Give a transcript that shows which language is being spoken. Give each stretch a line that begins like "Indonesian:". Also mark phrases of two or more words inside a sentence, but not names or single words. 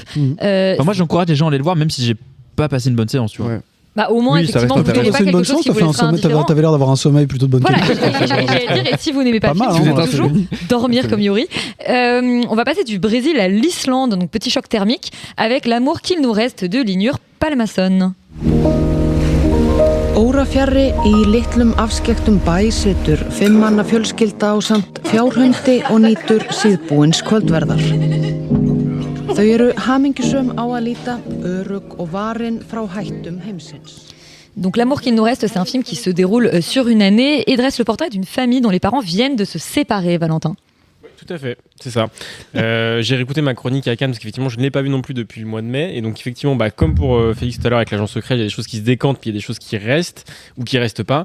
French: Enfin, moi, j'encourage les gens à aller le voir, même si j'ai pas passé une bonne séance, tu vois. Ouais. Bah au moins Oui, ça effectivement reste vous n'avez C'est pas une quelque bonne chose chance, qui vous laissera indifférent. t'avais l'air d'avoir un sommeil plutôt de bonne Voilà, qualité. j'allais dire, et si vous n'aimez pas Pas le film, mal, vous hein, pouvez toujours dormir comme Yuri. On va passer du Brésil à l'Islande, donc petit choc thermique, avec L'amour qu'il nous reste de Linur Pálmason.
Icelandic: Órafjarri í litlum afskekktum bæ situr 5 manna fjölskylda ásamt fjárhundi og nýtur síðbúins kvöldverðar. Þau eru hamingjusöm á að líta, örugg og varin frá hættum heimsins.
French: Donc L'amour qu'il nous reste, c'est un film qui se déroule sur une année et dresse le portrait d'une famille dont les parents viennent de se séparer, Valentin. Tout à fait, c'est ça. J'ai réécouté ma chronique à Cannes parce qu'effectivement je ne l'ai pas vu non plus depuis le mois de mai et donc effectivement comme pour Félix tout à l'heure avec l'agent secret, il y a des choses qui se décantent puis il y a des choses qui restent ou qui restent pas.